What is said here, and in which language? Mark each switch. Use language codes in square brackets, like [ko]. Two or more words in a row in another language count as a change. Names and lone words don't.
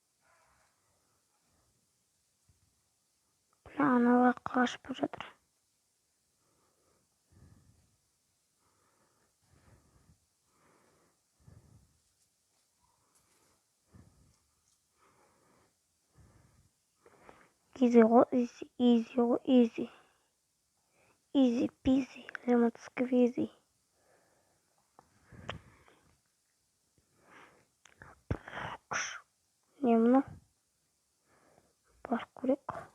[kk] Бля, аналар қашып бара жатыр. Easy ғой, easy ғой, easy. [en] Easy peasy, lemon squeezy. [kk] Не мынау? Барып көрейік.